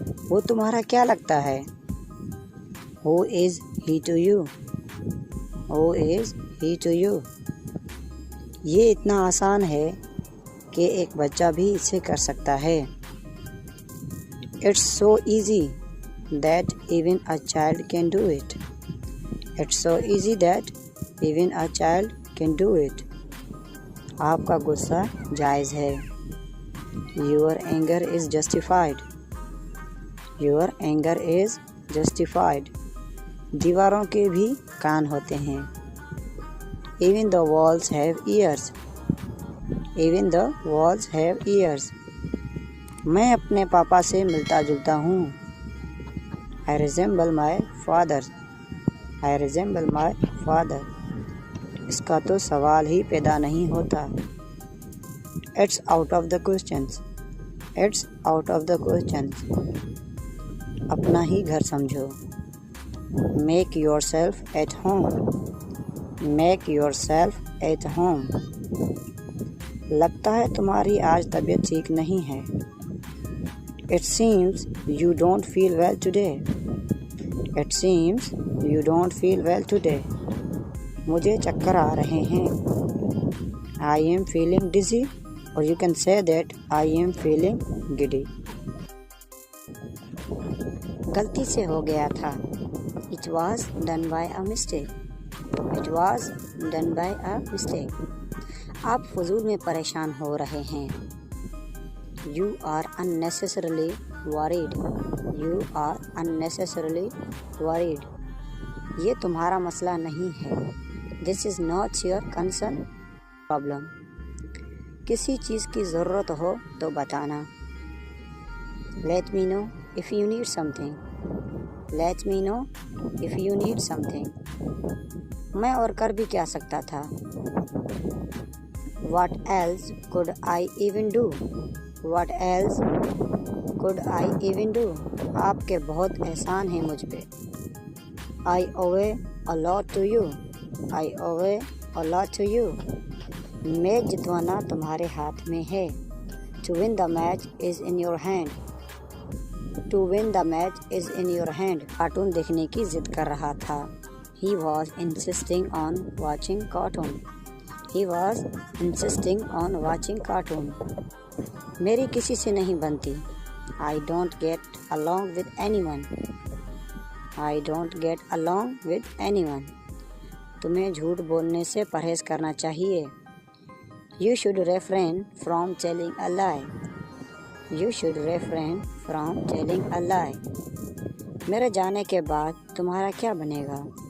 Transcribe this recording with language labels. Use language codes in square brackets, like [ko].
[ur] وہ تمہارا کیا لگتا ہے؟ [en] Who is he to you? Who is he to you? [ur] یہ اتنا آسان ہے کہ ایک بچہ بھی اسے کر سکتا ہے. [en] It's so easy that even a child can do it. It's so easy that even a child can do it. [ur] آپ کا غصہ جائز ہے. [en] Your anger is justified. Your anger is justified. [ur] دیواروں کے بھی کان ہوتے ہیں. [en] Even the walls have ears. Even the walls have ears. [ur] میں اپنے پاپا سے ملتا جلتا ہوں. [en] I resemble my father. I resemble my father. [ur] اس کا تو سوال ہی پیدا نہیں ہوتا. [en] It's out of the questions. It's out of the questions. [ur] اپنا ہی گھر سمجھو. [en] Make yourself at home. Make yourself at home. [ur] لگتا ہے تمہاری آج طبیعت ٹھیک نہیں ہے. [en] It seems you don't feel well today. It seems you don't feel well today. [ur] مجھے چکر آ رہے ہیں. [en] I am feeling dizzy, or you can say that I am feeling giddy. [ur] غلطی سے ہو گیا تھا. [en] It was done by a mistake. It was done by a mistake. [ur] آپ فضول میں پریشان ہو رہے ہیں. [en] You are unnecessarily worried. You are unnecessarily worried. [ur] یہ تمہارا مسئلہ نہیں ہے. [en] This is not your concern problem. [ur] کسی چیز کی ضرورت ہو تو بتانا. [en] Let me know if you need something. Let me know if you need something. [ur] میں اور کر بھی کیا سکتا تھا. [en] What else could I even do? What else could I even do? [ur] آپ کے بہت احسان ہیں مجھ پہ. [en] I owe a lot to you. I owe a lot to you. [ur] Match جتوانا تمہارے ہاتھ میں ہے. [en] To win the match is in your hand. To win the match is in your hand. [ur] Cartoon دیکھنے کی ضد کر رہا تھا. [en] He was insisting on watching cartoon. He was insisting on watching cartoon. [ur] میری کسی سے نہیں بنتی. [en] I don't get along with anyone. I don't get along with anyone. [ur] تمہیں جھوٹ بولنے سے پرہیز کرنا چاہیے. [en] You should refrain from telling a lie. You should refrain from telling a lie. [ur] میرے جانے کے بعد تمہارا کیا بنے گا.